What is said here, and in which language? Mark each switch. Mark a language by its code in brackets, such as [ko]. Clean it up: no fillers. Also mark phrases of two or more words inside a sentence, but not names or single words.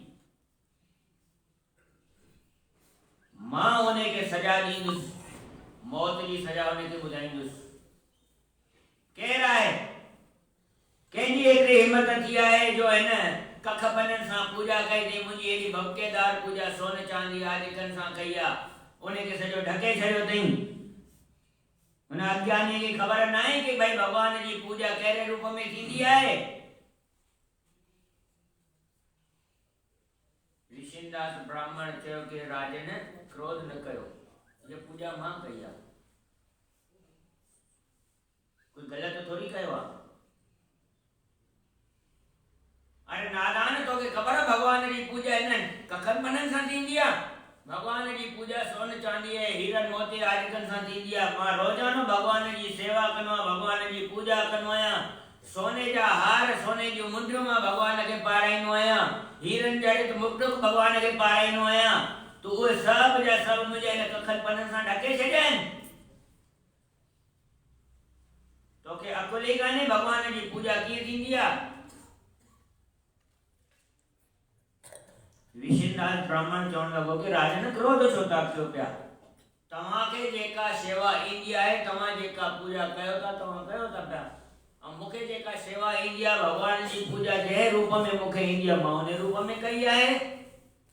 [sd] मां उनखे सजा ॾींदुसि मौत जी सजा उनखे ॿुधाईंदुसि केरु आहे कंहिंजी एतिरी हिमत थी आहे जो हिन कख पननि सां पूजा कई अथई मुंहिंजी एॾी भवकेदार पूजा सोन चांदी आदिकनि सां कई आहे उनखे सॼो ढके छॾियो अथई उन अज्ञानी खे ख़बर न आहे कि भाई भगवान जी पूजा कहिड़े रूप में थींदी आहे विशिनदास ब्राह्मण चयो कि राजन क्रोध न कयो ये पूजा मां कई आहे कोई ग़लति थोड़ी कयो आहे अरे नादान तोखे ख़बर आहे भगवान जी पूजा हिननि कखनि पननि सां थींदी आहे भगवान जी पूजा सोन चांदी हीरन मोती आदिकनि सां थींदी आहे मां रोजानो भगवान जी सेवा कंदो आहियां भगवान जी पूजा कंदो आहियां सोने जा हार सोने जूं मुंडियूं मां भगवान खे पाराईंदो आहियां हीरन जड़ित मुकुट भगवान खे पाराईंदो आहियां तूं उहे सभु जा सभु मुंहिंजे हिन कखनि पननि सां ढके छॾिया आहिनि तोखे अकुल ई कान्हे भगवान जी पूजा कीअं थींदी आहे विशिनदास ब्राह्मण चवण लॻो कि राजन क्रोध छो था कयो पिया तव्हांखे जेका शेवा ईंदी आहे तव्हां जेका पूजा कयो था तव्हां कयो था पिया ऐं मूंखे जेका शेवा ईंदी आहे भगवान जी पूजा जंहिं रूप में मूंखे ईंदी आहे मां उन रूप में कई आहे